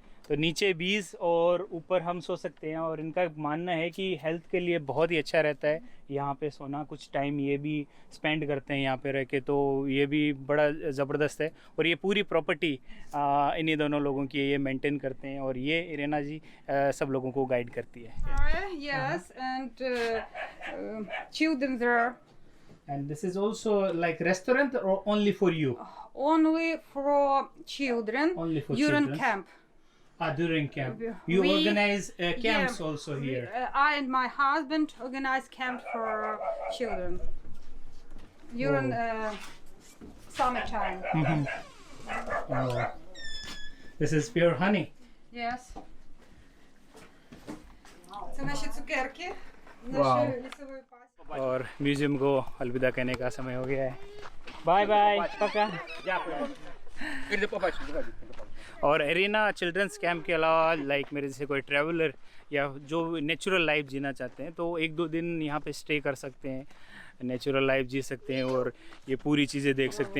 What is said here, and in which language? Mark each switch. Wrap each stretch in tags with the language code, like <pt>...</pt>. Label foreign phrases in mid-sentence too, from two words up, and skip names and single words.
<hi>तो नीचे बीज और ऊपर हम सो सकते हैं और इनका मानना है कि हेल्थ के लिए बहुत ही अच्छा रहता है यहाँ पे सोना। कुछ टाइम ये भी स्पेंड करते हैं यहाँ पे रह के, तो ये भी बड़ा ज़बरदस्त है। और ये पूरी प्रॉपर्टी इन्हीं दोनों लोगों की ये मेंटेन करते हैं और ये इरेना जी सब लोगों को गाइड करती है।</hi> <en>Yes, and children there. And this is also like restaurant or only for you? Only for children. Only for during children. camp. During camp. You We- organize camps Yeah, also here. I and my husband organize camp for children during summertime. Oh. This is pure honey. Yes.</en> <uk>Це наші цукерки, Wow. нашої лісової пасіки.</uk> <hi>और म्यूजियम को अलविदा कहने का समय हो गया है।</hi> <en>bye bye,</en> <hi>पक्का। और एरिना</hi> <en>children's camp</en> <hi>के अलावा लाइक मेरे जैसे कोई ट्रैवलर या जो</hi> <en>natural life</en> <hi>जीना चाहते हैं तो 1-2 दिन यहाँ पे स्टे कर सकते हैं,</hi> <en>natural life</en> <hi>जी सकते हैं और ये पूरी चीज़ें देख सकते हैं।</hi>